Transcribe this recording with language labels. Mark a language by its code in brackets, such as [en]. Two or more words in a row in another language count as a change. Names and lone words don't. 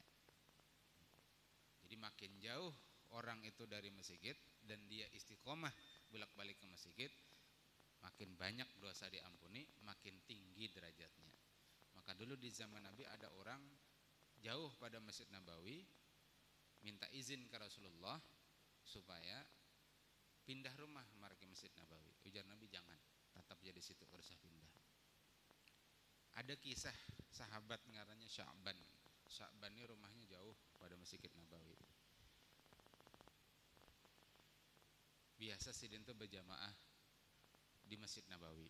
[id] Jadi makin jauh orang itu dari masjid dan dia istiqomah bolak-balik ke masjid, makin banyak dosa diampuni, makin tinggi derajatnya. Maka dulu di zaman Nabi ada orang jauh pada Masjid Nabawi, minta izin ke Rasulullah supaya pindah rumah marke Masjid Nabawi. [bjn] Ujar Nabi, jangan, tetap jadi situ, harus pindah. Ada kisah sahabat ngarannya Sya'ban. Sya'ban ini rumahnya jauh pada Masjid Nabawi. Biasa sidin itu berjamaah di Masjid Nabawi.